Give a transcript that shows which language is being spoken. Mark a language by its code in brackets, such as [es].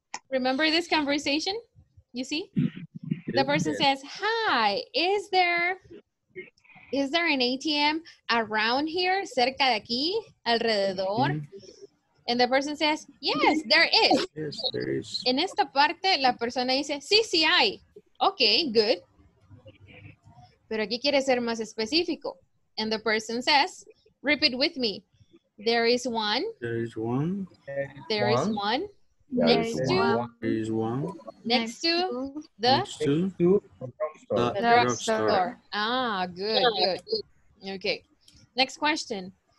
[en] Remember this conversation? You see? The person says, hi, is there an ATM around here, [es] cerca de aquí, alrededor? [en] And the person says, yes, there is. Yes, there is. [es] En esta parte, la persona dice, sí, sí hay. [en] Ok, good. [es] Pero aquí quiere ser más específico. [en] And the person says, repeat with me. There is one. There is one. There is one. There Next is to. one. There is one. Next to the Next to the drugstore. drugstore. Ah, good, good. Okay. Next question.